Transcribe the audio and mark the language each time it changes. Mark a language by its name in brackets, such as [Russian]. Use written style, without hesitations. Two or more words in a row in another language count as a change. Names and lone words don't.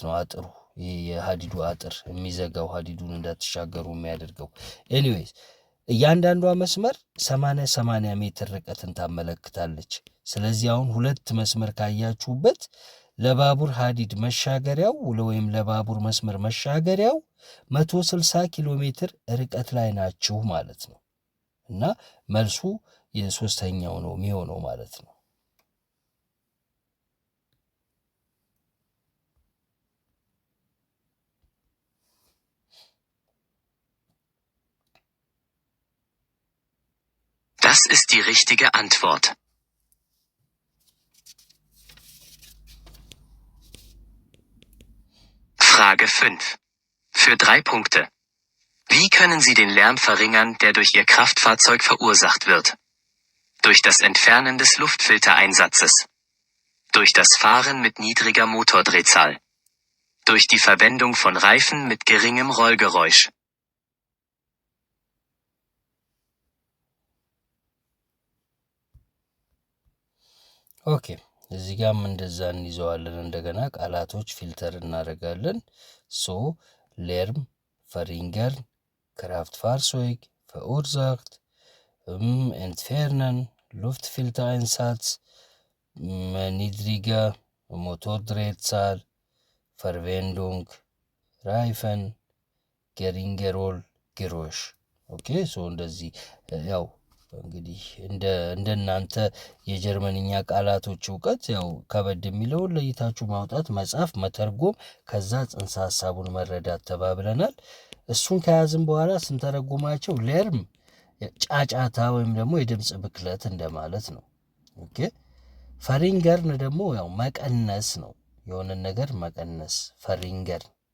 [Amharic] ነው። አጥሩ ይሄ የሀዲዱ አጥር የሚዘጋው ሀዲዱን እንዳትሻገሩ የሚያደርገው። ኤኒዌይስ እያንዳንዷ መስመር 80 ሜትር ርቀትን ታመለክታለች። ስለዚህ አሁን 2 መስመር ካያችሁበት ለባቡር ሀዲድ መሻገሪያው ወይም ለባቡር መስመር መሻገሪያው 160 ኪሎ ሜትር ርቀት ላይ ናችሁ ማለት ነው። እና መልሱ የሶስተኛው ነው የሚሆነው ማለት ነው። [German] Das ist die richtige Antwort. Frage 5. Für 3 Punkte. Wie können Sie den Lärm verringern, der durch Ihr Kraftfahrzeug verursacht wird? Durch das Entfernen des Luftfiltereinsatzes. Durch das Fahren mit niedriger Motordrehzahl. Durch die Verwendung von Reifen mit geringem Rollgeräusch. [Amharic] ኦኬ እዚህ ጋርም እንደዛ እንይዘዋለን። እንደገና ቃላቶች ፊልተር እናደርጋለን። [German] Lärm verringern, Kraftfahrzeug, verursacht, entfernen, Luftfiltereinsatz, niedrige Motordrehzahl, Verwendung, Reifen, geringe Rollgeräusch። [Amharic] ኦኬ ሶ እንደዚህ ያው እንግዲህ እንደናንተ የጀርመንኛ ቃላቶች እውቀት ያው ከበድ የሚለውን ለይታችሁ ማውጣት፣ መጻፍ፣ መተርጎም ከዛ ጽንሰ ሀሳቡን መረዳት ተባብለናል። እሱን ከያዝን በኋላ ስንተረጉማቸው ሌርም ጫጫታ ወይም ደግሞ የድምፅ ብክለት እንደማለት ነው። ኦኬ ፈሪንገርን ደግሞ ያው መቀነስ ነው፣ የሆነን ነገር መቀነስ ፈሪንገርን።